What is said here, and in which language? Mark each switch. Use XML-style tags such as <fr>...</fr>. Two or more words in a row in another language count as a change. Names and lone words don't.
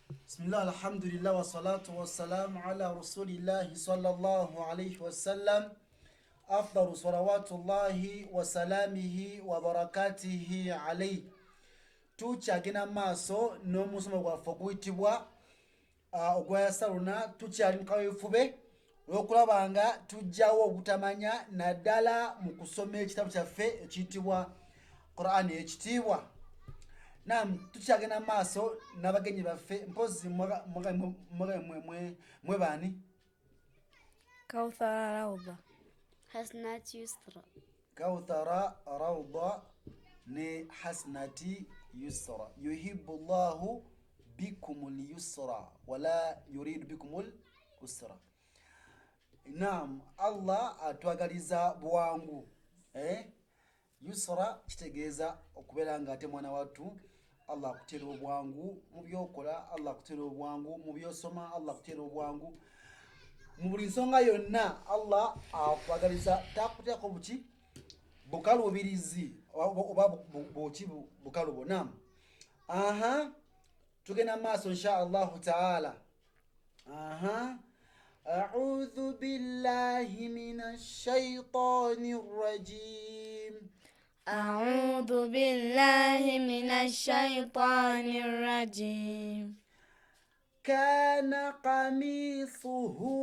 <ar>بسم الله، الحمد لله، والصلاة والسلام على رسول الله صلى الله عليه وسلم. أفضل صلوات الله وسلامه وبركاته عليه.</ar> <lg>Tukyagenda maaso n'omusomo gwaffe oguyitibwa ogwayasaluna tukyali mu kaweefube olw'okulaba nga tujjawo obutamanya naddala mu kusoma ekitabu kyaffe ekiyitibwa Qur'ani ekitiibwa. Naam, tukyagenda maaso n'abagenyi baffe mpozi mwe baani? Kawthara Rawda. Hasnat Yusra. Kawthara Rawda ne Hasnati Yusra.</lg> <ar>يحب الله بكم اليسر ولا يريد بكم العسر.</ar> <lg>Naam, Allah atwagaliza bwangu. Yusra kitegeeza okubeera nga ate mwana wattu Allah akutera obwangu mu byokola, Allah akutera obwangu mu byosoma, Allah akutera obwangu mu buli nsonga yonna. Allah akwagaliza takuteeko buki bukalubirizi oba buki bukalubo. Naam, tugenda maaso</lg> <ar>إن شاء الله تعالى. أعوذ بالله من الشيطان الرجيم. أعوذ بالله من الشيطان الرجيم. كان قميصه</ar>